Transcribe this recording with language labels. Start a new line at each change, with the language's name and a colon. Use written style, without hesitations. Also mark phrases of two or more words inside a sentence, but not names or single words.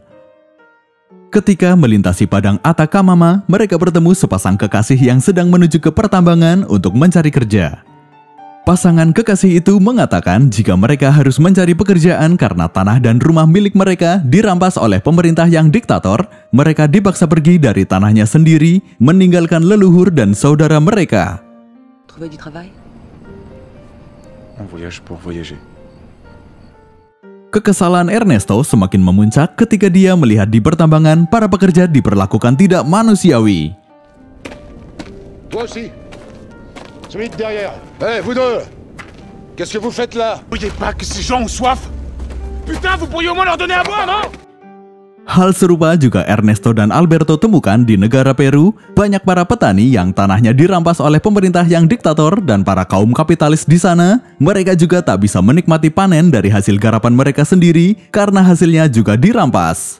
Indonesian: Ketika melintasi padang Atacama, mereka bertemu sepasang kekasih yang sedang menuju ke pertambangan untuk mencari kerja. Pasangan kekasih itu mengatakan jika mereka harus mencari pekerjaan karena tanah dan rumah milik mereka dirampas oleh pemerintah yang diktator. Mereka dipaksa pergi dari tanahnya sendiri, meninggalkan leluhur dan saudara mereka.
French: Trouver du travail? On voyage pour voyager.
Indonesian: Kekesalan Ernesto semakin memuncak ketika dia melihat di pertambangan para pekerja diperlakukan tidak manusiawi.
French: Toi aussi. Celui de derrière. Hé, vous deux! Qu'est-ce que vous faites là? Vous voyez pas que ces gens ont soif? Putain, vous pourriez au moins leur donner à boire, non?
Indonesian: Hal serupa juga Ernesto dan Alberto temukan di negara Peru. Banyak para petani yang tanahnya dirampas oleh pemerintah yang diktator dan para kaum kapitalis di sana. Mereka juga tak bisa menikmati panen dari hasil garapan mereka sendiri karena hasilnya juga dirampas.